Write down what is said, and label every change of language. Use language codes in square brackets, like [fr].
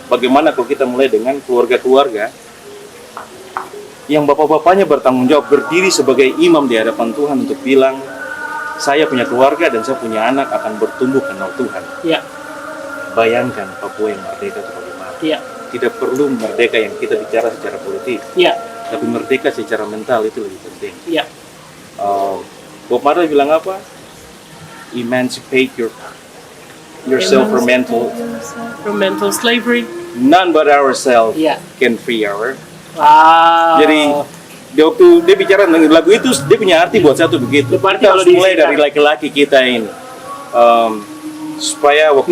[id] Bagaimana kalau kita mulai dengan keluarga-keluarga yang bapak-bapaknya bertanggung jawab berdiri sebagai imam di hadapan Tuhan untuk bilang, saya punya keluarga dan saya punya anak akan bertumbuh kenal Tuhan. Ya. Bayangkan Papua yang merdeka itu bagaimana. Ya. Tidak perlu merdeka yang kita bicara secara politik, tapi merdeka secara mental itu lebih penting. Ya. Bob Marley bilang apa? [en] Emancipate yourself from mental slavery. None but ourselves can free our. Wow. [id] Jadi waktu dia bicara tentang lagu itu, dia punya arti buat satu begitu. Kita harus mulai dari laki-laki kita ini, supaya waktu